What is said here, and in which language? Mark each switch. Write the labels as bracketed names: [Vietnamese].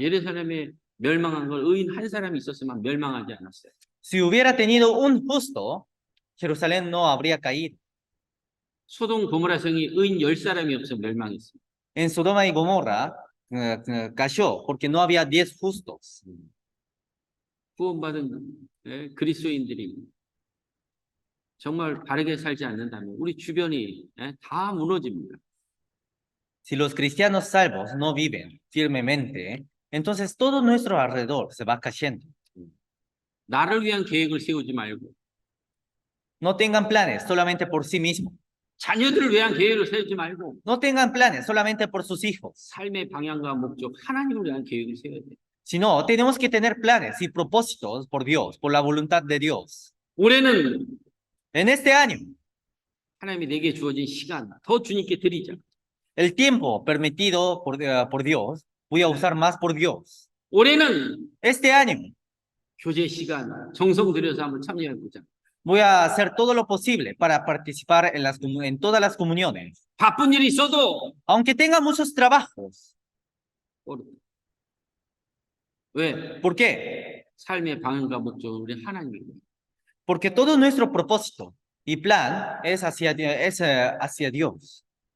[Korean] 예루살렘에 멸망한 걸 의인 한 사람이 있었으면 멸망하지 않았어요. [Spanish] Si hubiera tenido un justo, Jerusalén no habría caído. [Korean] 소돔 고모라 성이 의인 10사람이 없어 멸망했어요. [Spanish] En Sodoma y Gomorra cayó porque no había 10 justos. [Korean] 구원받은 그리스도인들이 정말 바르게 살지 않는다면 우리 주변이 다 무너집니다. [Spanish] Si los cristianos salvos no viven firmemente, entonces todo nuestro alrededor se va cayendo. [Korean] 나를 위한 계획을 세우지 말고 [Spanish] No tengan planes solamente por sí mismos. [Korean] 자녀들을 위한 계획을 세우지 말고 [Spanish] No tengan planes solamente por sus hijos. [Korean] 삶의 방향과 목적, 하나님을 위한 계획을 세워야 돼요. [Spanish] Sino tenemos que tener planes y propósitos por Dios, por la voluntad de Dios. [Korean] 올해는 [Spanish] En este año, [Korean] 하나님이 내게 주어진 시간 더 주님께 드리자. [Spanish] el tiempo permitido por Dios, voy a usar más por Dios. [Korean] 올해는 [Spanish] Este año, [Korean] 교제 시간 정성 들여서 한번 참여해 보자. [Spanish] Voy a hacer todo lo posible para participar en todas las comuniones. [Korean] 바쁜 일이 있어도 [Spanish] Aunque tenga muchos trabajos. [Korean] 왜? [Spanish] ¿Por qué? [Korean] 삶의 방향과 목적은 우리 하나님이고 [Spanish] Porque todo nuestro propósito y plan es hacia Dios.